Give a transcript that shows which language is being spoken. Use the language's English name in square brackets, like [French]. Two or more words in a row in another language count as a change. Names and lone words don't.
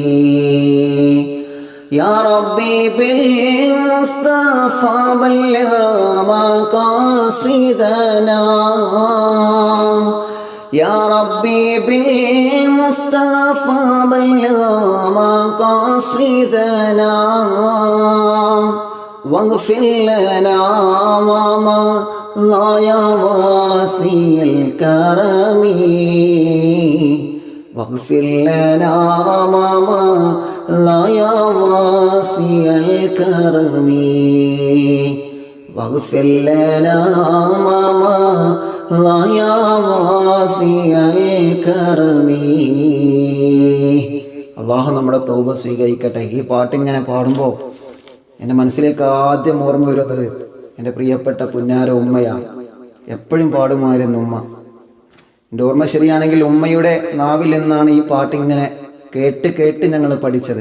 [Arabic] يا ربي بالمصطفى بلغ مقاصدنا يا ربي بالمصطفى بلغ مقاصدنا واغفر لنا ما لا واسع الكرم, واغفر لنا ما لا واسع الكرم, واغفر لنا ما مضى يا واسع الكرم. [Malayalam] അള്ളാഹു നമ്മുടെ തൗബ സ്വീകരിക്കട്ടെ. ഈ പാട്ടിങ്ങനെ പാടുമ്പോൾ എൻ്റെ മനസ്സിലേക്ക് ആദ്യം ഓർമ്മ വരുന്നത് എൻ്റെ പ്രിയപ്പെട്ട പുന്നാര ഉമ്മയാണ്. എപ്പോഴും പാടുമായിരുന്നു ഉമ്മ. എൻ്റെ ഓർമ്മ ശരിയാണെങ്കിൽ ഉമ്മയുടെ നാവിൽ നിന്നാണ് ഈ പാട്ടിങ്ങനെ കേട്ട് കേട്ട് ഞങ്ങൾ പഠിച്ചത്.